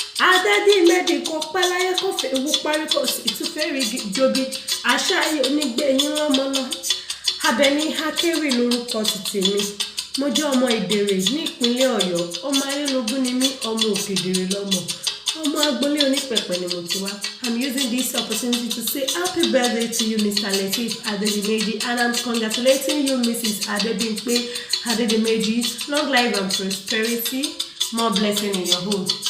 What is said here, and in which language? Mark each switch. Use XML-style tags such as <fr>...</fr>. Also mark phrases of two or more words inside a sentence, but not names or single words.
<yo>Adédìméjì kò pẹ́ láyé, kò fẹ́ wú parí, kò sì tún fẹ́ rí igi jobi. Àṣà yìí ò ní gbé yín lọ́mọ lọ. Àbẹ̀ní Akéwì lorúkọ ti tèmi. Mo jẹ́ ọmọ Ìdèrè ní ìpínlẹ̀ Ọ̀yọ́. Ọmọ Ayélogún ni mí, ọmọ Òkèdèrè lọ́mọ. Ọmọ agboolé onípẹ̀pẹ̀ ni mo ti wá.</yo> <en>I'm using this opportunity to say happy birthday to you, Mister Lateef Adedimeji, and I'm congratulating you, Missus Adebimpe Adedimeji. Long life and prosperity. More blessing in your home.</en>